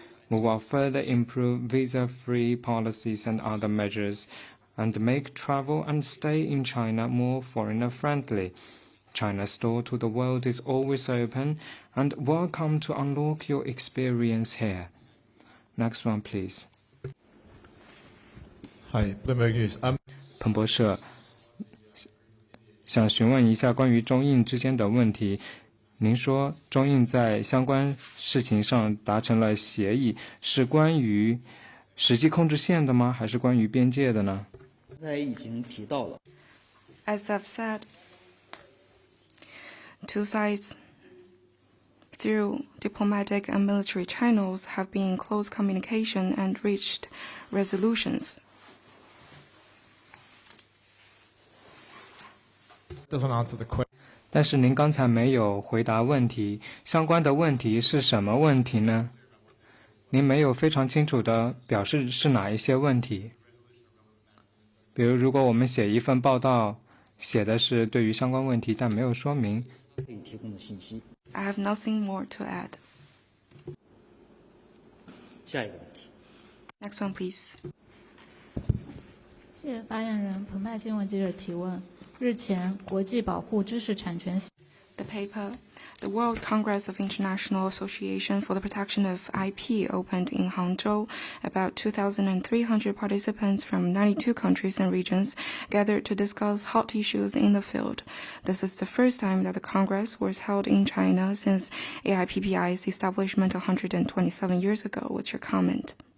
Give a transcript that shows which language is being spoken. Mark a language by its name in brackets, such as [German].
[English] We will further improve visa-free policies and other measures, and make travel and stay in China more foreigner-friendly. China's door to the world is always open, and welcome to unlock your experience here. Next one, please. Hi, Bloomberg News. [Chinese] 彭博社想询问一下关于中印之间的问题。您说中印在相关事情上达成了协议，是关于实际控制线的吗？还是关于边界的呢？刚才已经提到了。 [English] As I've said, two sides, through diplomatic and military channels, have been in close communication and reached resolutions. Doesn't answer the question. [Chinese] 但是您刚才没有回答问题，相关的问题是什么问题呢？您没有非常清楚地表示是哪一些问题。比如，如果我们写一份报道，写的是对于相关问题，但没有说明。可以提供的信息。 [English] I have nothing more to add. [Chinese] 下一个问题。 [English] Next one, please. [Chinese] 谢谢发言人。澎湃新闻记者提问：日前，国际保护知识产权 [English] The paper, the World Congress of International Association for the Protection of IP, opened in Hangzhou. About 2,300 participants from 92 countries and regions gathered to discuss hot issues in the field. This is the first time that the Congress was held in China since AIPPI's establishment 127 years ago. What's your comment?